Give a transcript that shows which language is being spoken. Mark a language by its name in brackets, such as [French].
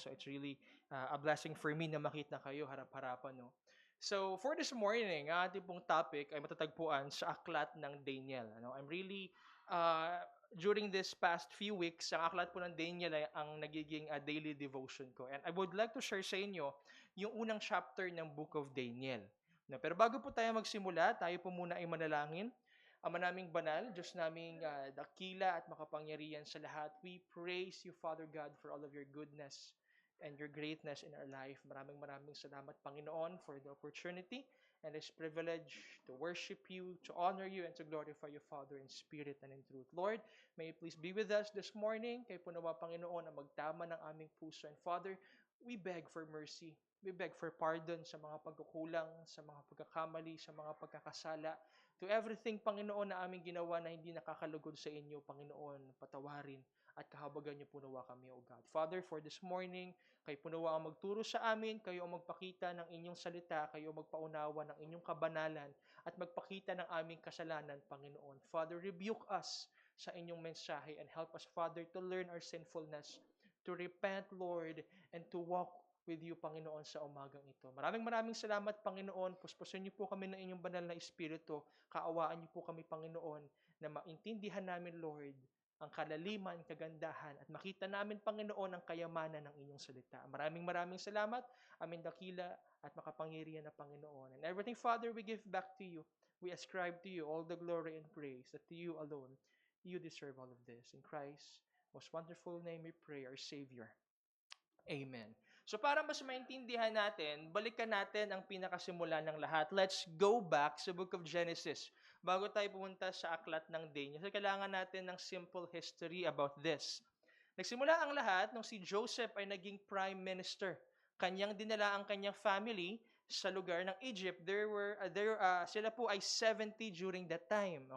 [English] So it's really a blessing for me [Filipino] na makita kayo harap-harapan, no? So for this morning, ang ating pong topic ay matatagpuan sa aklat ng Daniel. Ano? [English] I'm really uh, during this past few weeks, [Filipino] ang aklat po ng Daniel ay ang nagiging [English] daily devotion [Filipino] ko. [English] And I would like to share [Filipino] sa inyo yung unang [English] chapter ng Book of Daniel. [Filipino] No, pero bago po tayo magsimula, tayo po muna ay manalangin. Ama naming banal, Diyos naming dakila at makapangyarihan sa lahat, [English] we praise you, Father God, for all of your goodness and your greatness in our life. [Filipino] Maraming maraming salamat, Panginoon, [English] for the opportunity and this privilege to worship you, to honor you, and to glorify you, Father, in spirit and in truth. Lord, may you please be with us this morning. [Filipino] Kay po nawa, Panginoon, ang magtama ng aming puso. [English] And Father, we beg for mercy. We beg for pardon [Filipino] sa mga pagkukulang, sa mga pagkakamali, sa mga pagkakasala. [English] To everything, [Filipino] Panginoon, na aming ginawa na hindi nakakalugod sa inyo, Panginoon, patawarin at kahabagan niyo po nawa kami, O God. Father, for this morning, kayo po nawa ang magturo sa amin, kayo ang magpakita ng inyong salita, kayo ang magpaunawa ng inyong kabanalan, at magpakita ng aming kasalanan, Panginoon. [English] Father, rebuke us [Filipino] sa inyong mensahe [English] and help us, Father, to learn our sinfulness, to repent, Lord, and to walk with you, Panginoon, [Filipino] sa umagang ito. Maraming maraming salamat, Panginoon. Puspusin niyo po kami ng inyong banal na Espiritu. Kaawaan niyo po kami, Panginoon, na maintindihan namin, Lord, ang kalaliman, kagandahan, at makita namin, Panginoon, ang kayamanan ng inyong salita. Maraming maraming salamat, amin dakila at makapangyarihan na Panginoon. [English] And everything, Father, we give back to you. We ascribe to you all the glory and praise that to you alone, you deserve all of this. In Christ's most wonderful name we pray, our Savior. Amen. [Filipino] So para mas maintindihan natin, balikan natin ang pinakasimula ng lahat. [English] Let's go back [Filipino] sa Book of Genesis. Bago tayo pumunta sa aklat ng Daniel, so kailangan natin ng [English] simple history about this. [Filipino] Nagsimula ang lahat nung si Joseph ay naging prime minister. Kanyang dinala ang kanyang family sa lugar ng Egypt. Sila po ay 70 [English] during that time.